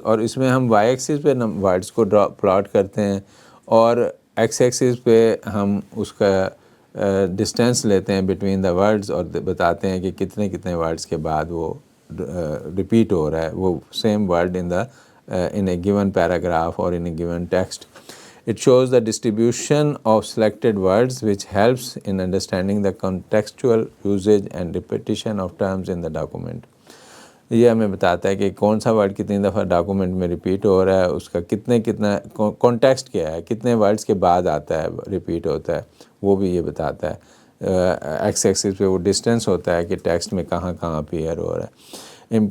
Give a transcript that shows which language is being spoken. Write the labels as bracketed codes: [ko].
[ur] اور اس میں ہم وائی ایکسس پہ ورڈز کو پلاٹ کرتے ہیں, اور ایکس ایکسس پہ ہم اس کا ڈسٹینس لیتے ہیں [en] between the words, [ur] اور بتاتے ہیں کہ کتنے ورڈز کے بعد وہ ریپیٹ ہو رہا ہے وہ same word [en] in a given paragraph or in a given text. It shows the distribution of selected words which helps in understanding the contextual usage and repetition of terms in the document. [ur] یہ ہمیں بتاتا ہے کہ کون سا word کتنی دفعہ document میں ریپیٹ ہو رہا ہے, اس کا کتنا کانٹیکسٹ کیا ہے, کتنے ورڈز کے بعد آتا ہے ریپیٹ ہوتا ہے, وہ بھی یہ بتاتا ہے. ایکس ایکسس پہ وہ ڈسٹینس ہوتا ہے کہ ٹیکسٹ میں کہاں اپیئر ہو رہا ہے.